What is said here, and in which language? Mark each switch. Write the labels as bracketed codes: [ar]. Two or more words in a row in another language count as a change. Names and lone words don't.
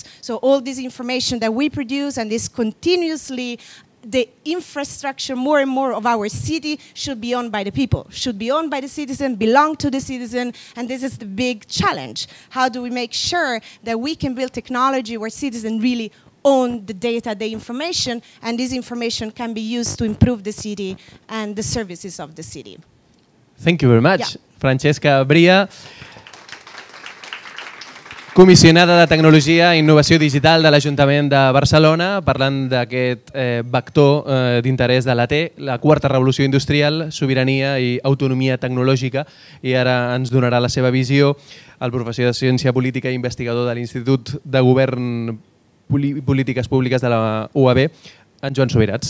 [en] So all this information that we produce and is continuously the infrastructure, more and more of our city should be owned by the people, should be owned by the citizen, belong to the citizen, and this is the big challenge. How do we make sure that we can build technology where citizens really own the data, the information, and this information can be used to improve the city and the services of the city? Thank you very much, Yeah. [ca] Francesca Bria, comissionada de Tecnologia i Innovació Digital de l'Ajuntament de Barcelona, parlant d'aquest vector d'interès de l'AT, la quarta revolució industrial, sobirania i autonomia tecnològica, i ara ens donarà la seva visió el professor de Ciència Política i investigador de l'Institut de Govern i Polítiques Públiques de la UAB, en Joan Subirats.